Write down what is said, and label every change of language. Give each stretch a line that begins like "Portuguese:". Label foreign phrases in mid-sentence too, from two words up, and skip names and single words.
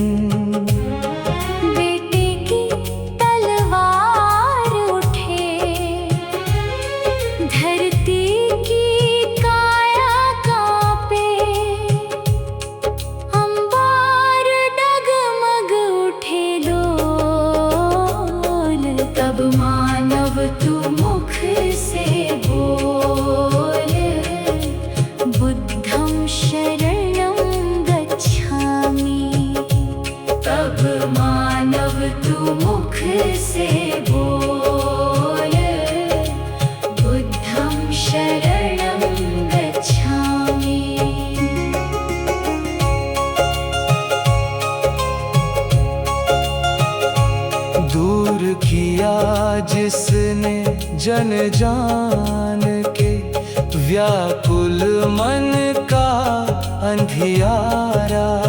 Hindi: बेटे की तलवार उठे, धरती की काया कांपे, अंबार डगमग उठे डोल, तब मानव तू मुख से बोल,
Pali: बुद्धं शरणं गच्छामि।
Hindi: तब मानव तू मुख से बोल,
Pali: बुद्धं शरणं गच्छामि।
Hindi: दूर किया जिसने जन जान के व्याकुल मन का अंधियारा,